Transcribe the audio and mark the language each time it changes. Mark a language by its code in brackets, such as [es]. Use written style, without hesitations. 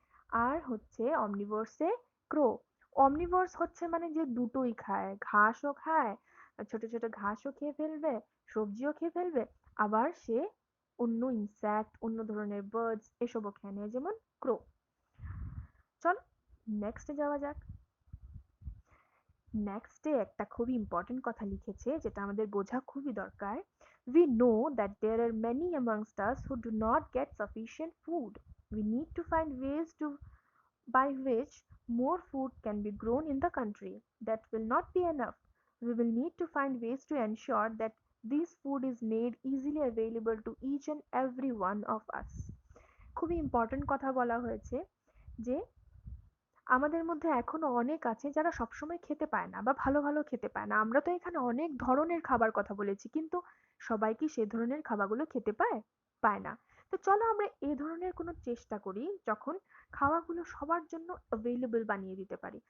[bn] আর হচ্ছে অমনিভোরসে ক্রো। অমনিভোরস হচ্ছে মানে যে দুটোই খায়, ঘাসও খায়, ছোট ছোট ঘাসও খেয়ে ফেলবে, সবজিও খেয়ে ফেলবে, আবার সে অন্য ইনসেক্ট, অন্য ধরনের বার্ডস এসবও খেয়ে নেয়, যেমন ক্রো। চল নেক্সটে যাওয়া যাক। নেক্সটে একটা খুবই ইম্পর্টেন্ট কথা লিখেছে যেটা আমাদের বোঝা খুবই দরকার। [en] We know that there are many amongst us who do not get sufficient food. We need to find ways to by which more food can be grown in the country. That will not be enough. We will need to find ways to ensure that this food is made easily available to each and every one of us. [bn] খুবই important কথা বলা হয়েছে যে আমাদের মধ্যে এখনো অনেক আছে যারা সবসময় খেতে পায় না বা ভালো ভালো খেতে পায় না। আমরা তো এখানে অনেক ধরনের খাবার কথা বলেছি, কিন্তু সবাই কি সে ধরনের খাবারগুলো খেতে পায়? পায় না। তো চলো আমরা এই ধরনের কোনো চেষ্টা করি যখন খাওয়াগুলো সবার জন্য অ্যাভেলেবল বানিয়ে দিতে পারি।